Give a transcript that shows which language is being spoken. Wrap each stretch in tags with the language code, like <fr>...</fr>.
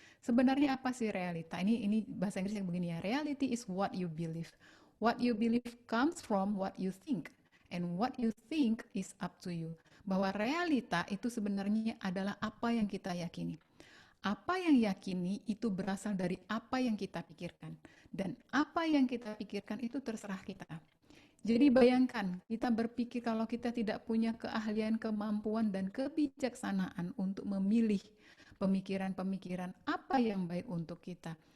<id>Sebenarnya apa sih realita? Ini bahasa Inggrisnya begini ya.</id> <en>Reality is what you believe. What you believe comes from what you think. And what you think is up to you.</en> <id>Bahwa realita itu sebenarnya adalah apa yang kita yakini. Apa yang yakini itu berasal dari apa yang kita pikirkan. Dan apa yang kita pikirkan itu terserah kita. Jadi bayangkan, kita berpikir kalau kita tidak punya keahlian, kemampuan, dan kebijaksanaan untuk memilih pemikiran-pemikiran apa yang baik untuk kita.</id>